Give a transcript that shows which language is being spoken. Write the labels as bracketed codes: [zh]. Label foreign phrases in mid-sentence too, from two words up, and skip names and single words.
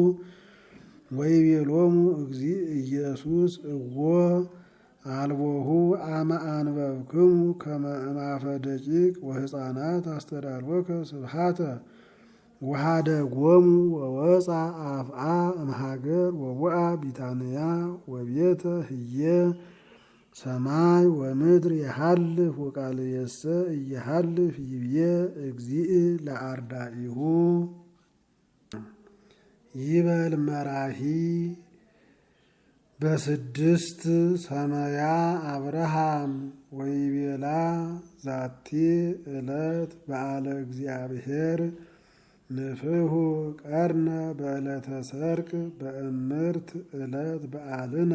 [gez] ወይቤሎሙ እግዚእ ኢየሱስ እዎ አልቦሁ አመ አንበብክሙ ከመ እምአፈ ደቂቅ ወሕፃናት አስተዳልወከ ስብሐተ ወኀደጎሙ ወወፃ አፍአ እምሃገር ወወአ ቢታንያ ወቤተ ህየ ሰማይ ወምድር የሃልፍ ወቃልየሰ እየሃልፍ ይብዬ እግዚእ ለአርዳኢሁ ይበል መራሂ በስድስት ሰመያ አብርሃም ወይቤላ ዛቲ ዕለት በዓለ እግዚአብሔር ንፍሑ ቀርነ በዕለተ ሰርቅ በእምርት ዕለት በዓልነ